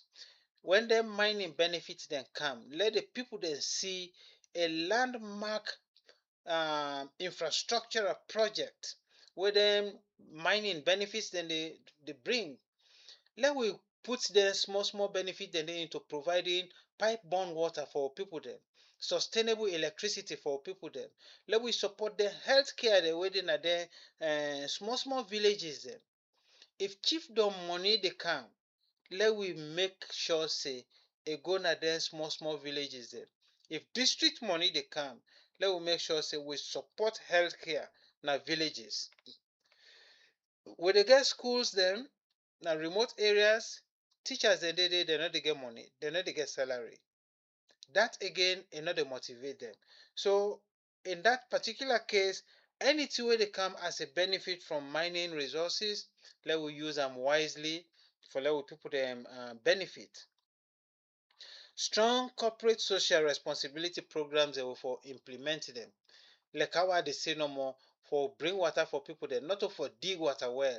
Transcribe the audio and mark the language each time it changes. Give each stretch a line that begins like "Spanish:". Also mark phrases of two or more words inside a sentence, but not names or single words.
Krio: When the mining benefits then come, let the people then see a landmark infrastructural project where them mining benefits then they bring. Let we put the small benefit then into providing pipe-borne water for people then, sustainable electricity for people then. Let we support the healthcare the way they are there, small villages then. If chiefdom money they come, let we make sure say e go na them small villages then. If district money they come, let we make sure say we support healthcare na villages. We dey get schools them na remote areas, teachers they no dey get money, they no dey get salary. That again e no dey motivate them. So in that particular case, anything wey dey come as a benefit from mining resources, let we use them wisely for let we people them benefit. Strong corporate social responsibility programs they will for implement them. Like how I dey say no more for bring water for people there, not for dig water well.